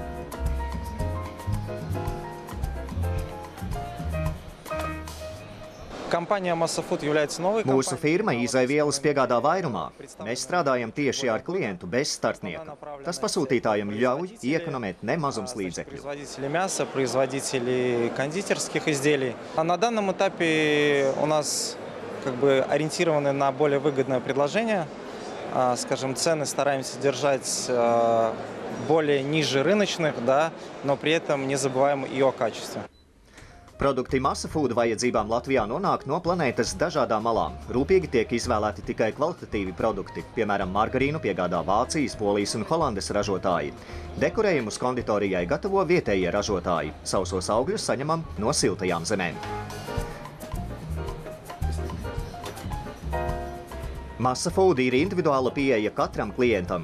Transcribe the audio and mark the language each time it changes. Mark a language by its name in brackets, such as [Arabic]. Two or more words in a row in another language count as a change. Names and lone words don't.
[Latvian] Mūsu firma izaivielas piegādā vairumā. Mēs strādājam tieši ar klientu bez startnieka. Tas pasūtītājiem ļauj iekonomēt nemazums līdzekļu. [Russian] Ориентированы на более выгодное предложение. Скажем, цены стараемся держать более ниже рыночных, да, но при этом не забываем и о качестве. [Latvian] Produkti Masa Food vajadzībām Latvijā nonāk no planētas dažādām malām. Rūpīgi tiek izvēlēti tikai kvalitatīvi produkti. Piemēram, margarīnu piegādā Vācijas, Polijas un Holandes ražotāji. Dekorējumus konditorijai gatavo vietējie ražotāji. Sausos augļus saņemam no siltajām zemēm. Masa Food ir individuāla pieeja katram klientam.